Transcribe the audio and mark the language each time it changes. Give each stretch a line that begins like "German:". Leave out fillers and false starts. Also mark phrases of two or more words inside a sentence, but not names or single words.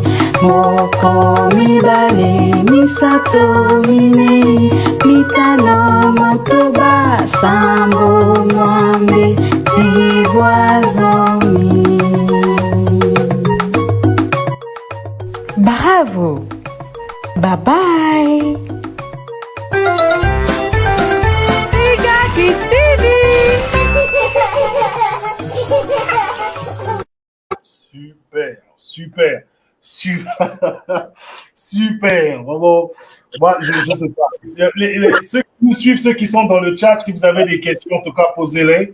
Lingala: Moko, mibale, misato, minei, mitano, motoba, sambo, mwambe, libwa, zomi.
French: Bravo!
English: Bye bye!
French: Super. Super. Vraiment, moi, je sais pas. Ceux qui nous suivent, ceux qui sont dans le chat, si vous avez des questions, en tout cas, posez-les.